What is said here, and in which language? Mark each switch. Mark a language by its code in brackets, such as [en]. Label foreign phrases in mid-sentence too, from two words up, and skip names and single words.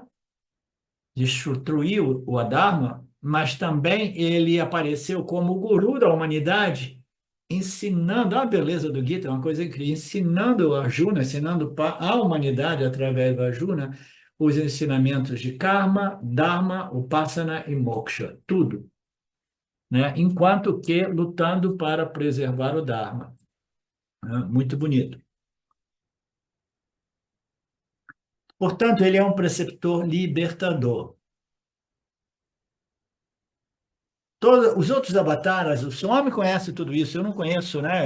[pt] Destruiu o Adharma, mas também ele apareceu como o guru da humanidade, ensinando a beleza do Gita, é uma coisa incrível, ensinando a Arjuna, ensinando a humanidade através do Arjuna os ensinamentos de karma, dharma, upasana e moksha, tudo, né? Enquanto que lutando para preservar o dharma, né? Muito bonito. Portanto, ele é um preceptor libertador. Os outros avatares, o Swami conhece tudo isso, eu não conheço, né?